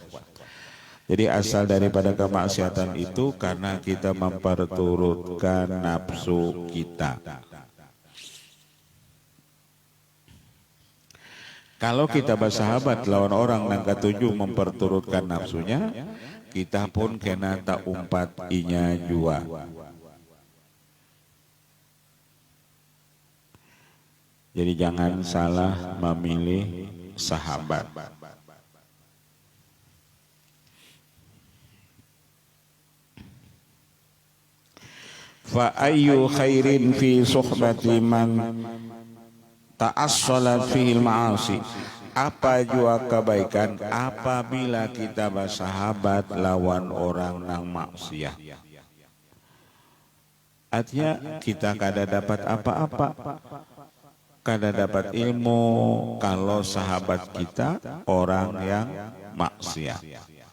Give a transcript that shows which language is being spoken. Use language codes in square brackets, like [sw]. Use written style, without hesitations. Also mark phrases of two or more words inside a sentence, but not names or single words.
[id] Jadi asal daripada kemaksiatan itu karena kita memperturutkan nafsu kita. [bjn] Kalau kita bersahabat lawan orang yang ketujuh memperturutkan nafsunya, kita pun kena tak umpat inya jua. [id] Jadi jangan salah memilih sahabat. [ar] فأي خير في صحبة من تأصلت فيه المعاصي. [bjn] Apa jua kebaikan apabila kita bersahabat lawan orang nang maksiat. Artinya kita kada dapat apa-apa, kada dapat ilmu kalau sahabat kita orang yang maksiat.